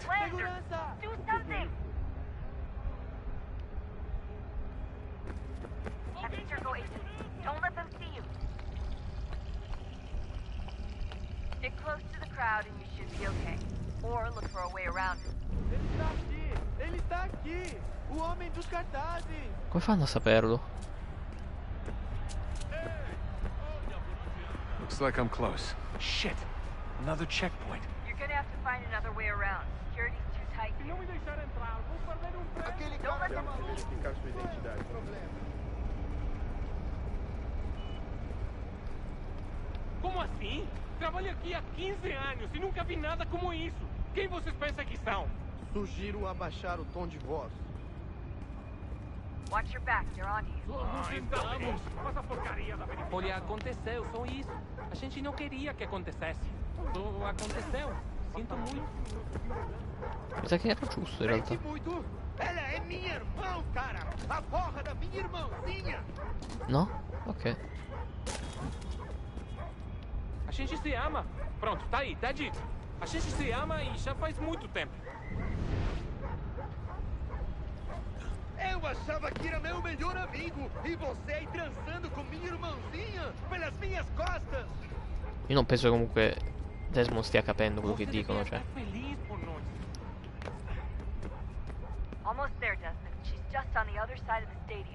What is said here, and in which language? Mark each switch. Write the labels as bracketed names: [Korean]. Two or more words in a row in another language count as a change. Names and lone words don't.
[English] Blend or do something! Abstergo agents. Don't let them see you. Stick close to the crowd and you should be okay. Or look for a way around it. [Portuguese] Ele tá aqui! Ele tá aqui! O homem dos cartazes! [Italian] Come fanno a saperlo? [English] Looks like I'm close. Shit. Another checkpoint. You're gonna have to find another way around. Security's too tight. [Portuguese] Se não me deixar entrar, vou perder um prêmio. Aquele [English] Don't let [Portuguese] Temos que verificar sua identidade. Como assim? Trabalho aqui há 15 anos e nunca vi nada como isso. Quem vocês pensam que são? Sugiro abaixar o tom de voz. [English] Watch your back, they're on you. [Portuguese] Essa porcaria da verificação. Olha, aconteceu, só isso. A gente não queria que acontecesse. Só aconteceu. Sinto muito. Mas é que era [Italian] giusto in realtà. [Portuguese] Muito. Ela é minha irmã, cara. A porra da minha irmãzinha. No? Ok. A gente se ama. Pronto, tá aí, tá dito. A gente se ama e já faz muito tempo. Eu achava que era meu melhor amigo. E você aí transando com minha irmãzinha pelas minhas costas. [Italian] Io non penso che comunque Desmond stia capendo quello che dicono, cioè. [English] Almost there, Desmond. She's just on the other side of the stadium.